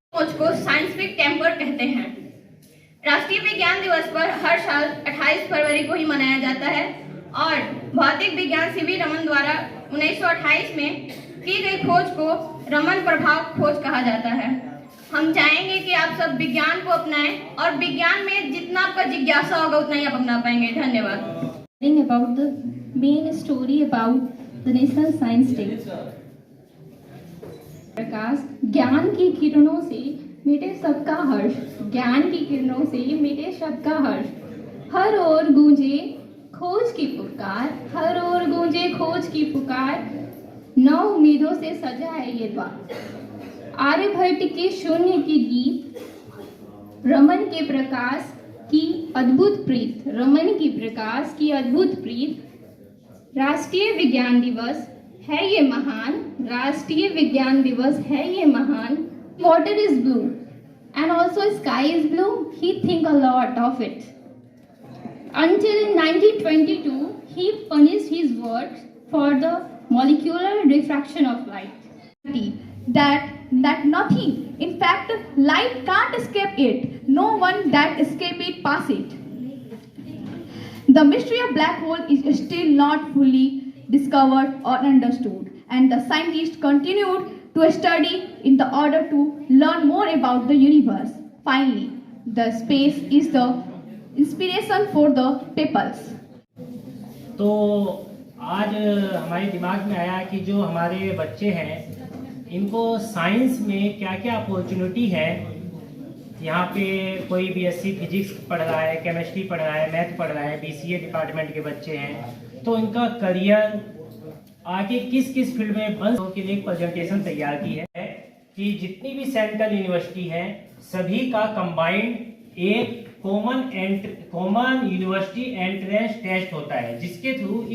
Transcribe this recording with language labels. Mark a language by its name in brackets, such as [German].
[Hindi] को scientific temper कहते हैं। राष्ट्रीय विज्ञान दिवस पर हर साल 28 फरवरी को ही मनाया जाता है और भौतिक विज्ञान सीवी रमन द्वारा 1928 में की गई खोज को रमन प्रभाव खोज कहा जाता है। हम चाहेंगे कि आप सब विज्ञान को अपनाएं और विज्ञान में जितना आपका जिज्ञासा होगा उतना ही आप अपना पाएंगे। धन्यवाद। [English] About the main story about the National Science Day. [Hindi] प्रकाश ज्ञान की किरणों से मिटे सबका हर्ष, ज्ञान की किरणों से मिटे सबका हर्ष। हर ओर गूंजे खोज की पुकार, हर ओर गूंजे खोज की पुकार। नौ उम्मीदों से सजा है ये द्वार। आर्यभट्ट के शून्य की गीत, रमन के प्रकाश की अद्भुत प्रीत, रमन की प्रकाश की अद्भुत प्रीत। राष्ट्रीय विज्ञान दिवस है ये महान, राष्ट्रीय विज्ञान दिवस है ये महान। [English] Water is blue and also sky is blue. He think a lot of it. Until in 1922, he finished his work for the molecular diffraction of light. That nothing, in fact, light can't escape it. No one that escape it pass it. The mystery of black hole is still not fully discovered or understood, and the scientists continued to study in the order to learn more about the universe. Finally, the space is the inspiration for the peoples. [Hindi] तो आज हमारे दिमाग में आया कि जो हमारे बच्चे हैं इनको साइंस में क्या क्या अपॉर्चुनिटी है। यहाँ पे कोई बीएससी फिजिक्स पढ़ रहा है, केमिस्ट्री पढ़ रहा है, मैथ पढ़ रहा है, बीसीए डिपार्टमेंट के बच्चे हैं, तो इनका करियर आगे किस किस फील्ड में बन के लिए एक प्रेजेंटेशन तैयार की है कि जितनी भी सेंट्रल यूनिवर्सिटी हैं सभी का कंबाइंड एक कॉमन यूनिवर्सिटी एंट्रेंस टेस्ट होता है, जिसके थ्रू इस